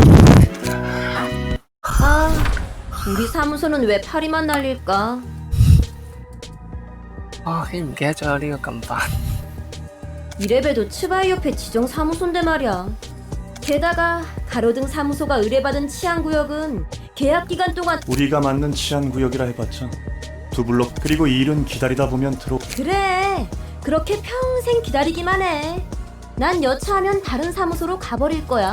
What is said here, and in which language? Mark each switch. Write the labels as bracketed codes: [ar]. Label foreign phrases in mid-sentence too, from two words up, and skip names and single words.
[ko] 아, 우리 사무소는 왜 파리만 날릴까? 아, [yue] 已經唔記得咗有呢個咁煩。 [ko] 이래봬도 츠바이 옆에 지정 사무소인데 말이야. 게다가 가로등 사무소가 의뢰받은 치안구역은 계약 기간 동안 우리가 맞는 치안구역이라 해봤자 두 블록, 그리고 일은 기다리다 보면 그래. 그렇게 평생 기다리기만 해. 난 여차하면 다른 사무소로 가버릴 거야.